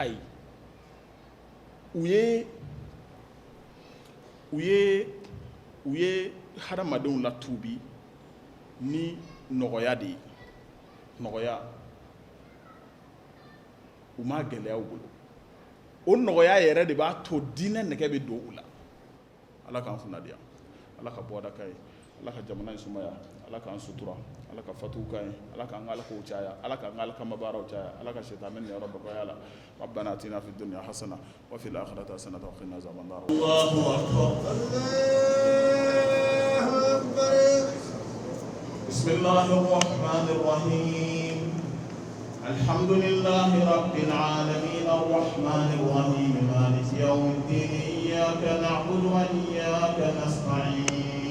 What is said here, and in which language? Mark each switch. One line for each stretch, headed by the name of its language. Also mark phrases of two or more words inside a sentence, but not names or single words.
Bambara: u ye hadamadenw latuubi ni nɔgɔya de ye nɔgɔya u ma gɛlɛya u bolo o nɔgɔya yɛrɛ de b'a to diinɛ nɛgɛ bɛ don u la ala k'an kunnadiya ala ka bɔda ka ye ala ka jamana in sumaya ala k'an sutura ala ka fatuw ka ye ala k'an ka alakow caya ala k'an ka alakamabaaraw caya ala ka sitanɛ niyɔrɔ bɔgɔya la
Arabic: ربنا آتنا في الدنيا حسنة وفي الآخرة حسنة وقنا عذاب النار الله أكبر بسم الله الرحمن الرحيم الحمد لله رب العالمين الرحمن الرحيم مالك يوم الدين إياك نعبد وإياك نستعين